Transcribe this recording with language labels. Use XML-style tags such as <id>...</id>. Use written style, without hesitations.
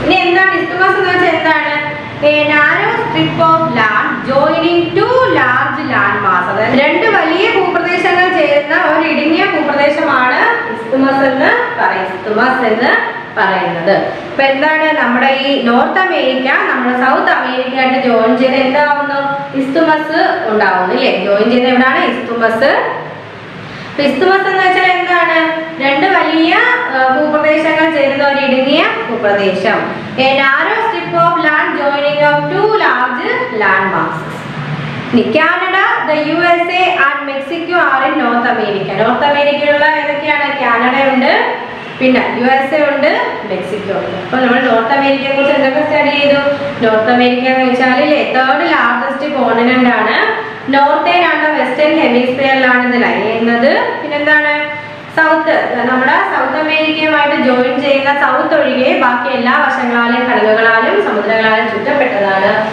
<ml>ഇനി എന്താണ് ഇസ്തുമസ് എന്ന് വെച്ചാൽ എന്താണ്?</ml> <en>A narrow strip of land joining two large land masses.</en> <ml>അതായത് രണ്ട് വലിയ ഭൂപ്രദേശങ്ങൾ ചേരുന്ന ഒരു ഇടുങ്ങിയ ഭൂപ്രദേശമാണ് ഇസ്തുമസ് എന്ന് പറയുന്നത്. അപ്പൊ എന്താണ് നമ്മുടെ ഈ നോർത്ത് അമേരിക്ക നമ്മുടെ സൗത്ത് അമേരിക്ക ആയിട്ട് ജോയിൻ ചെയ്ത് എന്താവുന്നു? ഇസ്തുമസ് ഉണ്ടാവുന്നു അല്ലേ? ജോയിൻ ചെയ്ത് എവിടെയാണ്? ഇസ്തുമസ്. ഇസ്തുമസ് എന്ന് വെച്ചാൽ എന്താണ്? രണ്ട് വലിയ ഭൂപ്രദേശങ്ങൾ ചേരുന്ന ഒരു ഇടുങ്ങിയ ഭൂപ്രദേശം.</ml> <en>A narrow strip of land joining of two large land masses. Canada, the USA and Mexico are in North America.</en> <ml>North അമേരിക്കയിലുള്ള ഏതൊക്കെയാണ്? കാനഡ ഉണ്ട്, പിന്നെ USA ഉണ്ട്, മെക്സിക്കോ ഉണ്ട്. അപ്പോൾ നമ്മൾ നോർത്ത് അമേരിക്കയെ കുറിച്ച് എന്തൊക്കെ സ്റ്റഡി ചെയ്തു? നോർത്ത് അമേരിക്ക എന്ന് വെച്ചാൽ</ml> <en>third largest continent</en> <ml>ആണ്. നോർത്തേൺ ആണ് വെസ്റ്റേൺ ഹെമിസ്ഫിയറിലാണ് ഇത് ലൈ ചെയ്യുന്നത്. പിന്നെന്താണ്? സൗത്ത്, നമ്മുടെ സൗത്ത് അമേരിക്കയുമായിട്ട് ജോയിൻ ചെയ്യുന്ന സൗത്ത് ഒഴികെ ബാക്കി എല്ലാ വശങ്ങളാലും കടലുകളാലും സമുദ്രങ്ങളാലും ചുറ്റപ്പെട്ടതാണ്.</ml>